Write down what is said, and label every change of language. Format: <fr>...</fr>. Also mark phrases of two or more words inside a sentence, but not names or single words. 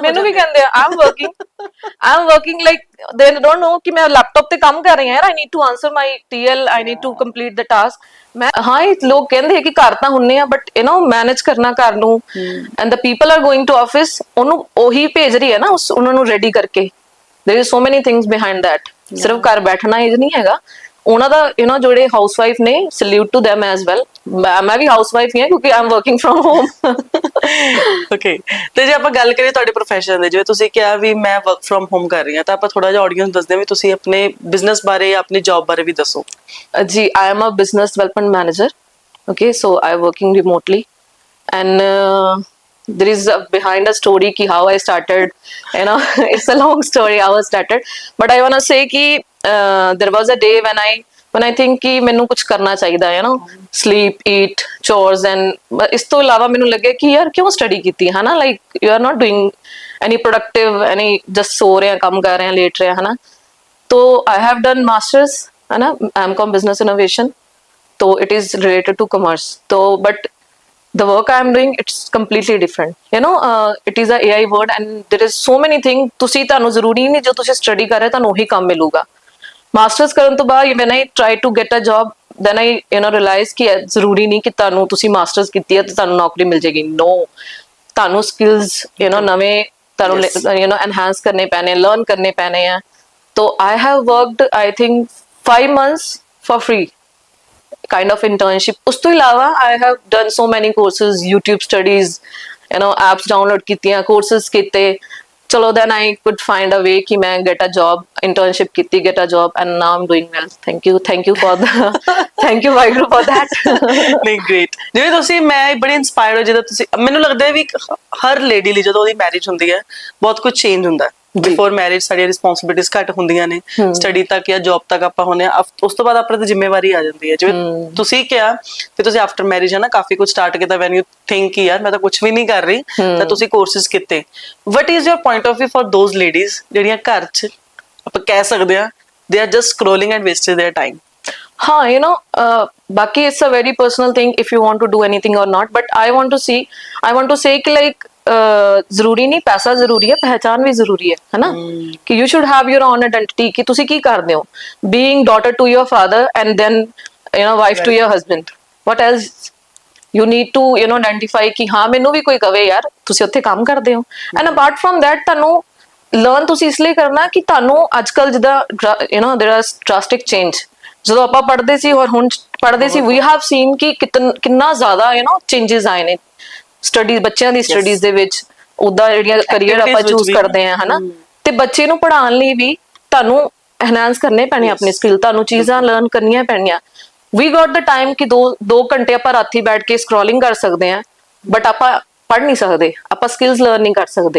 <pa>ਮੈਨੂੰ ਵੀ ਕਹਿੰਦੇ ਆ</pa> <en>I'm working like they don't know</en> <pa>ਕਿ ਮੈਂ ਲੈਪਟਾਪ ਤੇ ਕੰਮ ਕਰ ਰਹੀ ਹਾਂ ਯਾਰ,</pa> <en>I need to answer my TL, I need to complete the task.</en> <pa>ਮੈਂ ਹਾਂ ਇਹ ਲੋਕ ਕਹਿੰਦੇ ਆ ਕਿ ਘਰ ਤਾਂ ਹੁੰਨੇ ਆ,</pa> <en>but manage</en> <pa>ਕਰਨਾ ਘਰ ਨੂੰ,</pa> <en>and the people are going to office,</en> <pa>ਉਹਨੂੰ ਉਹੀ ਭੇਜ ਰਹੀ ਹੈ ਨਾ ਉਹਨਾਂ ਨੂੰ ਰੈਡੀ ਕਰਕੇ।</pa> <en>there is so many things behind that.</en> <pa>ਸਿਰਫ ਘਰ ਬੈਠਣਾ ਇਹ ਨਹੀਂ ਹੈਗਾ, ਉਹਨਾਂ ਦਾ ਜਿਹੜੇ ਹਾਊਸਵਾਈਫ ਨੇ,</pa> <en>salute to them as well.</en> <pa>ਮੈਂ ਵੀ ਹਾਊਸਵਾਈਫ ਹੀ ਹਾਂ ਕਿਉਂਕਿ</pa> <en>I am working from home.</en> <pa>ਓਕੇ, ਤੇ ਜੇ ਆਪਾਂ ਗੱਲ ਕਰੀਏ ਤੁਹਾਡੇ ਪ੍ਰੋਫੈਸ਼ਨ ਦੀ, ਜਿਵੇਂ ਤੁਸੀਂ ਕਿਹਾ ਵੀ ਮੈਂ</pa> <en>work from home</en> <pa>ਕਰ ਰਹੀ ਹਾਂ, ਤਾਂ ਆਪਾਂ ਥੋੜਾ ਜਿਹਾ ਆਡੀਅנס ਦੱਸਦੇ ਹਾਂ ਵੀ ਤੁਸੀਂ ਆਪਣੇ ਬਿਜ਼ਨਸ ਬਾਰੇ, ਆਪਣੀ ਜੌਬ ਬਾਰੇ ਵੀ ਦੱਸੋ।</pa> <en>ਜੀ, I am a business development manager. okay, so I working remotely, and there is behind a story ki how I started, it's a long story how I started, but I want to say ki there was a day when I think</en> <pa>कि ਮੈਨੂੰ ਕੁਝ ਕਰਨਾ ਚਾਹੀਦਾ ਹੈ,</pa> <en>sleep, eat, chores, and</en> <pa>ਇਸ ਤੋਂ ਇਲਾਵਾ ਮੈਨੂੰ ਲੱਗਿਆ ਕਿ ਯਾਰ ਕਿਉਂ ਸਟੱਡੀ ਕੀਤੀ ਹੈ ਨਾ,</pa> <en>like you are not doing any productive, any just</en> <pa>ਸੋ ਰਹੇ ਹਾਂ, ਕੰਮ ਕਰ ਰਹੇ ਹਾਂ,</pa> <en>ਲੇਟ ਰਹੇ ਹਾਂ, तो I have done masters,</en> <hi>है ना,</hi> <en>M.Com business innovation, तो it is related to commerce, तो but the work I am doing, it's completely different, it is a AI word and there is so many things,</en> <pa>ਤੁਸੀਂ ਤੁਹਾਨੂੰ ਜ਼ਰੂਰੀ ਨਹੀਂ ਜੋ ਤੁਸੀਂ ਸਟੱਡੀ ਕਰ ਰਹੇ ਤੁਹਾਨੂੰ ਉਹੀ ਕੰਮ ਮਿਲੂਗਾ। ਮਾਸਟਰਸ ਕਰਨ ਤੋਂ ਬਾਅਦ</pa> <en>when I try to get a job, then I realize</en> <pa>ਕਿ ਜ਼ਰੂਰੀ ਨਹੀਂ ਕਿ ਤੁਹਾਨੂੰ ਤੁਸੀਂ ਮਾਸਟਰਸ ਕੀਤੀ ਹੈ ਤੇ ਤੁਹਾਨੂੰ ਨੌਕਰੀ ਮਿਲ ਜਾਏਗੀ। no, ਤੁਹਾਨੂੰ ਸਕਿੱਲਸ ਨਵੇਂ ਤੁਹਾਨੂੰ enhance ਕਰਨੇ ਪੈਣੇ, ਲਰਨ ਕਰਨੇ ਪੈਣੇ ਆ।</pa> <en>तो I have worked, I think 5 months for free, kind of internship.</en> <pa>ਉਸ ਤੋਂ ਇਲਾਵਾ</pa> <en>I have done so many courses, YouTube studies, apps download ਕੀਤੀਆਂ, courses ਕੀਤੇ। ਚਲੋ then I could find a way</en> <pa>ਕਿ ਮੈਂ</pa> <en>get a job, internship ਕੀਤੀ, get a job, and now I'm doing well. Thank you for the thank you ਵਾਹਿਗੁਰੂ for that।</en> <pa>ਨਹੀਂ, ਗ੍ਰੇਟ। ਜਿਵੇਂ ਤੁਸੀਂ, ਮੈਂ ਬੜੀ ਇਨਸਪਾਇਰਡ ਹੋ ਜਦੋਂ ਤੁਸੀਂ, ਮੈਨੂੰ ਲੱਗਦਾ ਹੈ ਵੀ ਹਰ ਲੇਡੀ ਲਈ ਜਦੋਂ ਉਹਦੀ ਮੈਰਿਜ ਹੁੰਦੀ ਹੈ ਬਹੁਤ ਕੁਝ ਚੇਂਜ ਹੁੰਦਾ ਹੈ।</pa> <en>before marriage</en> <pa>ਸਾਡੀਆਂ ਰਿਸਪੌਂਸਿਬਿਲਿਟੀਜ਼ ਘੱਟ ਹੁੰਦੀਆਂ ਨੇ, ਸਟੱਡੀ ਤੱਕ ਜਾਂ ਜੌਬ ਤੱਕ ਆਪਾਂ ਹੁੰਦੇ ਆ, ਉਸ ਤੋਂ ਬਾਅਦ ਆਪਣੇ ਤੇ ਜ਼ਿੰਮੇਵਾਰੀ ਆ ਜਾਂਦੀ ਹੈ। ਜਿਵੇਂ ਤੁਸੀਂ ਕਿਹਾ ਕਿ ਤੁਸੀਂ</pa> <en>after marriage</en> <pa>ਹੈ ਨਾ ਕਾਫੀ ਕੁਝ ਸਟਾਰਟ ਕੀਤਾ,</pa> <en>when you think</en> <pa>ਕਿ ਯਾਰ ਮੈਂ ਤਾਂ ਕੁਝ ਵੀ ਨਹੀਂ ਕਰ ਰਹੀ, ਤਾਂ ਤੁਸੀਂ ਕੋਰਸਿਸ ਕੀਤੇ।</pa> <en>what is your point of view for those ladies</en> <pa>ਜਿਹੜੀਆਂ ਘਰ 'ਚ ਆਪਾਂ ਕਹਿ ਸਕਦੇ ਹਾਂ</pa> <en>they are just scrolling and wasting their time? ਬਾਕੀ it's a very personal thing if you want to do anything or not, but I want to say कि like</en> <pa>ਜ਼ਰੂਰੀ ਨਹੀਂ ਪੈਸਾ ਜ਼ਰੂਰੀ ਹੈ, ਪਹਿਚਾਨ ਵੀ ਜ਼ਰੂਰੀ ਹੈ ਨਾ, ਕਿ</pa> <en>you should have your own identity</en> <pa>ਕਿ ਤੁਸੀਂ ਕੀ ਕਰਦੇ ਹੋ,</pa> <en>being daughter to your father and then wife to your husband, what else you need to identify</en> <pa>ਕਿ ਹਾਂ ਮੈਨੂੰ ਵੀ ਕੋਈ ਕਵੇ ਯਾਰ ਤੁਸੀਂ ਉੱਥੇ ਕੰਮ ਕਰਦੇ ਹੋ।</pa> <en>and apart from that</en> <pa>ਤੁਹਾਨੂੰ ਲਰਨ ਤੁਸੀਂ ਇਸ ਲਈ ਕਰਨਾ ਕਿ ਤੁਹਾਨੂੰ ਅੱਜ ਕੱਲ ਜਿੱਦਾਂ</pa> <en>there are drastic change,</en> <pa>ਜਦੋਂ ਆਪਾਂ ਪੜ੍ਹਦੇ ਸੀ ਔਰ ਹੁਣ ਪੜ੍ਹਦੇ ਸੀ,</pa> <en>we have seen</en> <pa>ਕਿ ਕਿੰਨਾ ਜ਼ਿਆਦਾ ਚੇਂਜਸ ਆਏ ਨੇ ਸਟੱਡੀ, ਬੱਚਿਆਂ ਦੀ ਸਟੱਡੀਜ਼ ਦੇ ਵਿੱਚ, ਉਦਾਂ ਜਿਹੜੀਆਂ ਕਰੀਅਰ ਆਪਾਂ ਚੂਜ਼ ਕਰਦੇ ਆ ਹਨਾ, ਤੇ ਬੱਚੇ ਨੂੰ ਪੜ੍ਹਾਉਣ ਲਈ ਵੀ ਤੁਹਾਨੂੰ ਐਨਹਾਂਸ ਕਰਨੇ ਪੈਣੇ ਆਪਣੇ ਸਕਿੱਲ, ਤੁਹਾਨੂੰ ਚੀਜ਼ਾਂ ਲਰਨ ਕਰਨੀਆਂ ਪੈਣੀਆਂ।</pa> <en>we got the time</en> <pa>ਕਿ 2 ਘੰਟੇ ਆਪਾਂ ਰਾਤੀ ਬੈਠ ਕੇ ਸਕਰੋਲਿੰਗ ਕਰ ਸਕਦੇ ਆ, ਬਟ ਆਪਾਂ ਪੜ੍ਹ ਨਹੀਂ ਸਕਦੇ, ਆਪਾਂ ਸਕਿੱਲਸ ਲਰਨ ਨਹੀਂ ਕਰ ਸਕਦੇ।</pa>